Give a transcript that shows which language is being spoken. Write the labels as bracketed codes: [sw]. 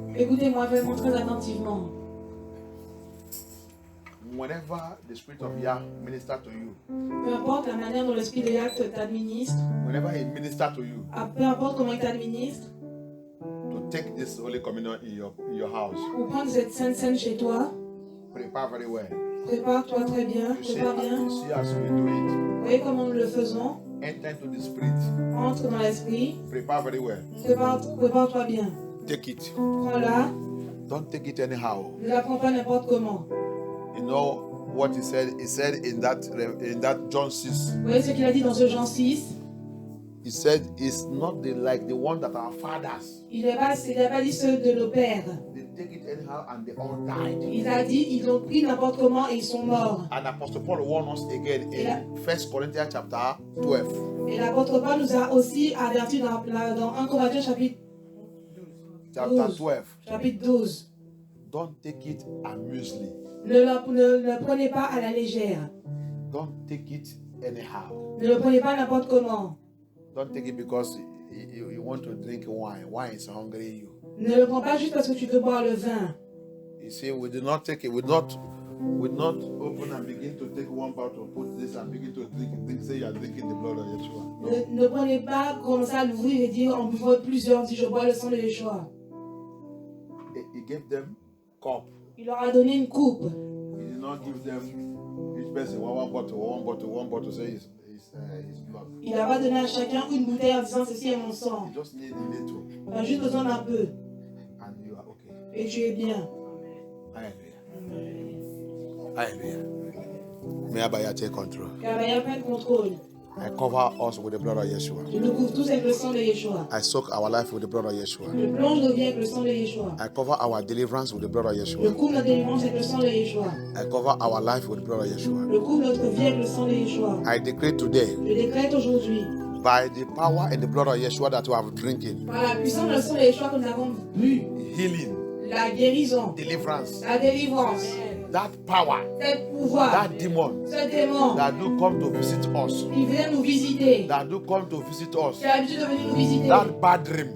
[fr] Écoutez-moi vraiment très attentivement. [en] Whenever the spirit of Yah minister to you, [fr] Peu importe la manière dont l'esprit de Yah t'administre, [en] whenever he minister to you, [fr] peu importe comment il t'administre, [en] to take this Holy Communion in your house, [fr] pour prendre cette sainte scène chez toi, [en] prepare very well. [fr] prépare-toi très bien, [en] You see, [fr] prépare bien. [en] you see as we do it. [fr] Vous voyez comment nous le faisons? [en] Enter into the spirit. [fr] Entre dans l'esprit, [en] Prepare very well. [fr] prépare-toi bien. [en] Take it. [fr] Prends-la, [en] Don't take it anyhow. [fr] ne la prends pas n'importe comment. [en] You know what he said? He said in that John 6. [fr] Vous voyez ce qu'il a dit dans ce Jean 6? [en] He said it's not like the one that our fathers. [fr] Il n'a pas dit ceux de nos pères. [en] They take it anyhow and they all died. [fr] Il a dit, ils l'ont pris n'importe comment et ils sont morts. [en] And Apostle Paul warned us again in 1 Corinthians chapter 12. [fr] Et l'apôtre Paul nous a aussi avertis dans 1 Corinthiens chapitre [en] Chapter 12. [fr] Chapitre 12. [en] Don't take it amusingly. [fr] Ne le prenez pas à la légère. [en] Don't take it anyhow. [fr] Ne le prenez pas n'importe comment. [en] Don't take it because you want to drink wine. Wine is hungry you. [fr] Ne le prends pas juste parce que tu veux boire le vin. [en] You see, we do not take it. We not open and begin to take one bottle, put this and begin to drink. Say you are drinking the blood of Yeshua. No. [fr] Ne prenez pas, commencer à l'ouvrir et dire on boit plusieurs, si je bois le sang de Yeshua. [en] He gave them cup. [fr] Il leur a donné une coupe. [en] He did not give them each person one bottle. Say his blood. [fr] Il n'a pas donné à chacun une bouteille en disant ceci est mon sang. [en] You just need a little, [fr] Tu as juste besoin d'un peu [en] and you are okay. [fr] et tu es bien. [en] Hallelujah. Hallelujah. May Abaya take control. [fr] Car il n'y a pas de contrôle. [en] I cover us with the blood of Yeshua. [fr] Je nous couvre tous avec le sang de Yeshua. [en] I soak our life with the blood of Yeshua. [fr] Je plonge nos vies avec le sang de Yeshua. [en] I cover our deliverance with the blood of [fr] Je [en] Yeshua. [fr] couvre notre délivrance avec le sang de Yeshua. [en] I cover our life with the blood of Yeshua. [fr] Je couvre notre vie avec le sang de Yeshua. [en] I decree today, [fr] Je décrète aujourd'hui, [en] by the power and the blood of Yeshua that we have drinking, [fr] par la puissance du sang de Yeshua que nous avons bu, [en] healing, [fr] la guérison, [en] deliverance, [fr] la délivrance, [en] that power, [fr] ce pouvoir, [en] that demon [fr] ce démon [en] that do come to visit us, [fr] qui vient nous visiter, [en] that do come to visit us, [fr] qui a l'habitude de venir nous visiter, [en] that bad dream,